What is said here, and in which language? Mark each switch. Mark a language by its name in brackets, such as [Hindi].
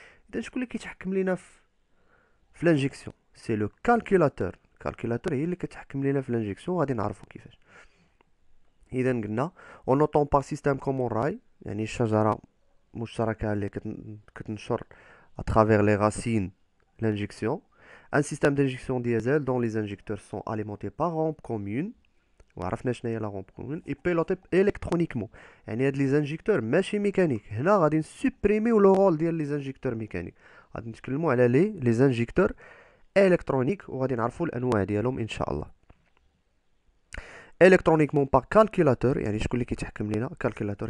[Arabic] اذا شكون اللي كيتحكم لينا في لانجيكسيون؟ سي لو كالكولاتور. الكالكولاتور هي اللي كتحكم لينا في لانجيكسيون، غادي نعرفوا كيفاش. اذا قلنا اون نوطون با سيستيم كومون راي، يعني الشجره مشتركه اللي كتنشر اترافير لي راسين l'injection. [French] Un système d'injection diesel dont les injecteurs sont alimentés par rampe commune. [Arabic] وعرفنا شنو هي لا rampe commune [French] et piloté électroniquement. [Arabic] يعني هاد لي زانجيكتور ماشي ميكانيك. هنا غادي نسوبريميو لو رول ديال لي زانجيكتور ميكانيك، غادي نتكلموا على لي زانجيكتور الكترونيك، وغادي نعرفوا الانواع ديالهم ان شاء الله. الكترونيكمون باغ كالكولاتور، يعني شكون اللي كيتحكم لينا؟ كالكولاتور.